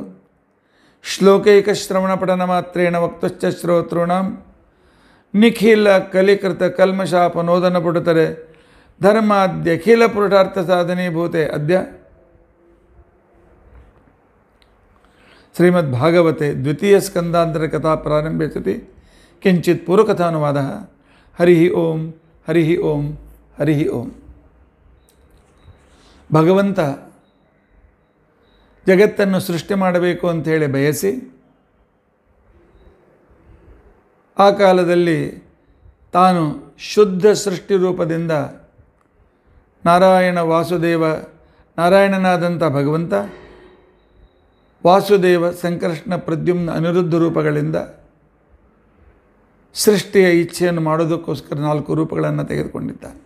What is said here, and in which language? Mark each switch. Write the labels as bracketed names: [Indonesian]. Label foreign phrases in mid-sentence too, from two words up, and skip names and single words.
[Sanskrit] श्लोकैकश्रवणपठनमात्रेण वक्तुश्च श्रोतॄणां निखिलकलिकृतकल्मषापनोदनपुटतरे धर्माद्यखिलपुरुषार्थसाधनीभूते अद्य श्रीमद्भागवते द्वितीयस्कन्धान्तरकथाप्रारम्भे सति किञ्चित् पूर्वकथानुवादः। हरिः ओम हरिः ओम हरिः ओम। [Kannada] ಭಗವಂತ ಜಗತ್ತನ್ನು ಸೃಷ್ಟಿ ಮಾಡಬೇಕು ಅಂತ ಹೇಳಿ ಬಯಸಿ ಆ ಕಾಲದಲ್ಲಿ ತಾನು ಶುದ್ಧ ಸೃಷ್ಟಿ ರೂಪದಿಂದ ನಾರಾಯಣನಾದಂಥ ಭಗವಂತ ವಾಸುದೇವ ಸಂಕರ್ಷಣ ಪ್ರದ್ಯುಮ್ನ ಅನಿರುದ್ಧ ರೂಪಗಳಿಂದ ಸೃಷ್ಟಿಯ ಇಚ್ಛೆಯನ್ನು ಮಾಡೋದಕ್ಕೋಸ್ಕರ 4 ರೂಪಗಳನ್ನು ತೆಗೆದುಕೊಂಡಿದ್ದಾನೆ.